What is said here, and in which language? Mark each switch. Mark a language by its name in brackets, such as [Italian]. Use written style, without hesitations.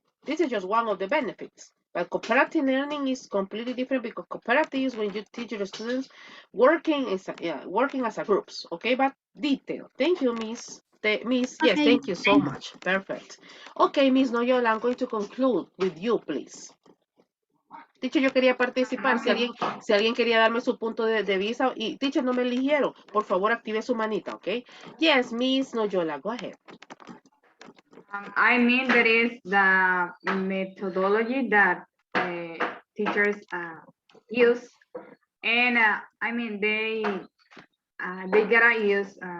[English] This is just one of the benefits. But cooperative learning is completely different because cooperative is when you teach your students working as a groups. Okay, but detail. Thank you, Miss. Miss, yes, okay. thank you so much. Perfect. Okay, Miss Noyola, I'm going to conclude with you, please. [Spanish] Teacher, yo quería participar. Si alguien quería darme su punto de vista y teacher no me eligieron, por favor active su manita, ¿ok? [English] Yes, Miss Noyola, go ahead. I mean, there is the methodology that teachers use, and I mean they gotta use